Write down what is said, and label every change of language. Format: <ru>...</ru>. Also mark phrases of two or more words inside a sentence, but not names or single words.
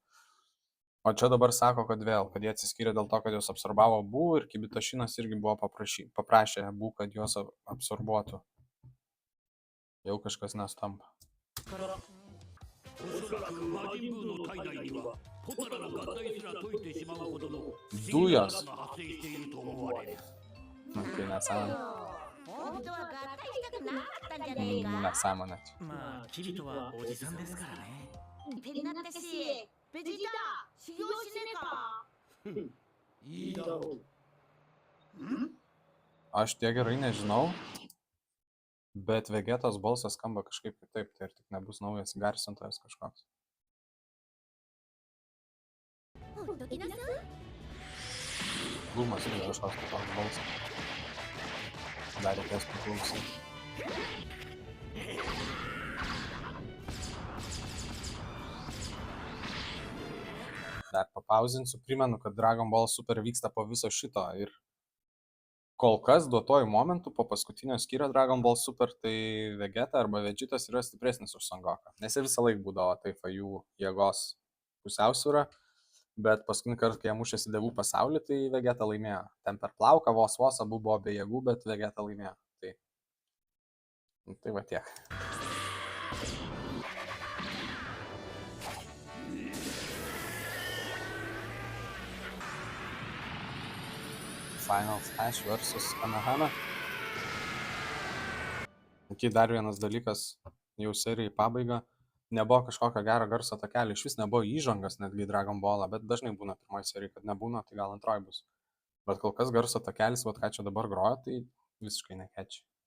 <lt>O čia dabar sako, kad vėl, kad jie atsiskyrė dėl to, kad juos absorbavo Bu ir Kibitašinas irgi buvo paprašė Bu, kad juos absorbuotų. Jau kažkas nesutampa.</lt> <ja>おそらく魔人ブーの体内にはポタラの合体すら解いてしまうほどの</ja> <lt>Dujos.</lt> <ja>が発生していると思われる。</ja> <lt>Tai nesąmonė.</lt> <ja>本当は合体したくなかったんじゃねえか。</ja> <lt>Nesąmonė.</lt> <ja>まあキリトはおじさんですからね。ペリナってし、ベジータ、修行しねえか。いいだろう。</ja> <lt>Aš tiek gerai nežinau, bet Vegetos balsas skamba kažkaip kitaip, tai ir tik nebus naujas garsintojas kažkoks.</lt> <ja>ほっときなさい。</ja> <lt>Lūmas irgi kažkoks kitoks balsas. Dar reikės paklausyti. Dar papauzinsiu, primenu, kad Dragon Ball Super vyksta po viso šito ir kol kas duotojų momentų po paskutinio skyrio Dragon Ball Super tai Vegeta arba Vegetas yra stipresnis už Son Goką. Nes jie visą laiką būdavo taip jų jėgos pusiausvyra, bet paskutinį kartą, kai jie mušėsi dievų pasaulį, tai Vegeta laimėjo. Ten per plauką vos abu buvo be jėgų, bet Vegeta laimėjo. Tai va tiek. Final Flash versus Kamehameha. Iki dar vienas dalykas, jau serijai pabaiga, nebuvo kažkokio gero garso takelio, iš vis nebuvo įžangas netgi Dragon Ball'ą, bet dažnai būna pirmoji serija, kad nebūna, tai gal antroji bus. Bet kol kas garso takelis, vat ką čia dabar groja, tai visiškai nekečiai.</lt>